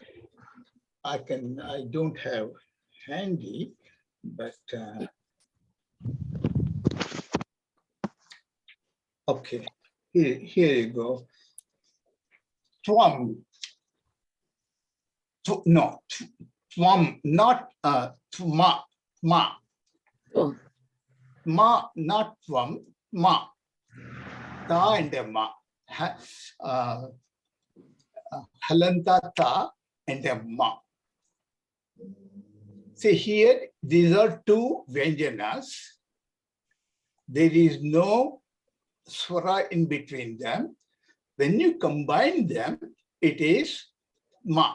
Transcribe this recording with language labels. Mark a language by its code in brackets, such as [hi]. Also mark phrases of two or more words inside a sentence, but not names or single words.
[en] I don't have handy, but okay, here you go. Twam. No, twam, not tma, ma. Oh. Ma, not twam, ma. Ta and a ma. Halanta ta and a ma. See here, these are two Vyanjanas there is no swara in between them. When you combine them, it is ma.